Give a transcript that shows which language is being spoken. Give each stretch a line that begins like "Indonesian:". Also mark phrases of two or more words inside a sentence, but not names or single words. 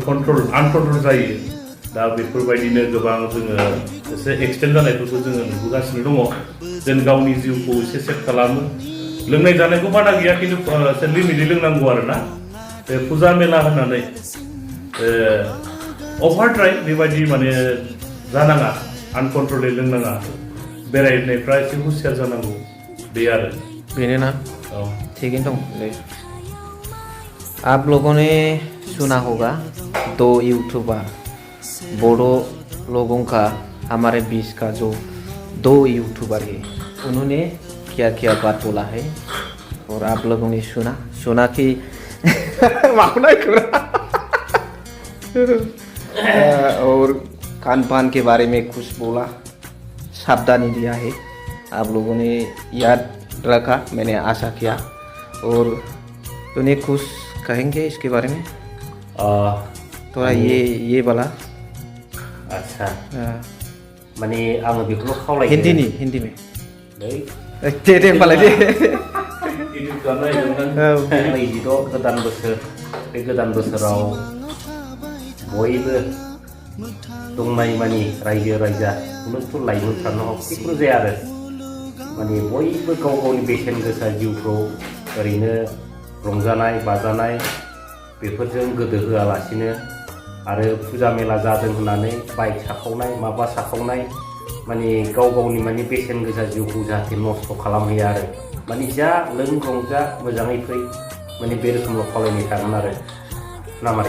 Bodo: आनकन्ट्रल जायो दा बेफोरबायदिनो गोबां जोङो एसे एक्सटेन्ड जानायफोरखौ जोङो नुबोगासिनो दङ जेन गावनि जिउखौ एसे सेफ खालामो लोंनाय जानायखौ बादा गैया खिन्थु एसे लिमिटै लोंनांगौ आरोना बे फुजा मेला होननानै अभारद्राय बेबायदि माने जानाङा आनकन्ट्रलै लोंनाङा बेरायनायफ्रा एसे हुसियार जानांगौ बे आरो
Hindi: बेनो ना ठीक है आप लोगों ने सुना होगा 2 यूट्यूबर बोडो लोगों का हमारे बीच का जो 2 यूट्यूबर है उन्होंने क्या क्या बात बोला है और आप लोगों ने सुना कि और खान पान के बारे में कुछ बोला सावधानी दिया है आप लोगों ने याद रखा मैंने आशा किया और तूने कुछ कहेंगे इसके बारे में थोड़ा ये वाला
Bodo: अच्छा माने आङो बेखौल' खावलायो
Hindi: हिंदी में
Bodo: दे होनबालाय दे नैजिद' गोदान बोसोर बे गोदान बोसोराव बयबो दंनाय मानि रायजो राजा कुनु लाइमोनफ्रानो हक जिखुनु जाया आरो माने बयबो गाव गावनि बेसेन गोसा जिउखौ ओरैनो रंजानाय बाजानाय बेफोरजों गोदो होआलासिनो आरो फुजा मेला जादों होननानै बाइक साखावनाय माबा साखावनाय माने गाव गावनि माने बेसेन गोसा जिउखौ जाहाथे नस्थ' खालामहैया आरो माने जा लों रंजा मोजाङै फै माने बे रोखोमल' खावलायनाय थागोन आरो ना मारै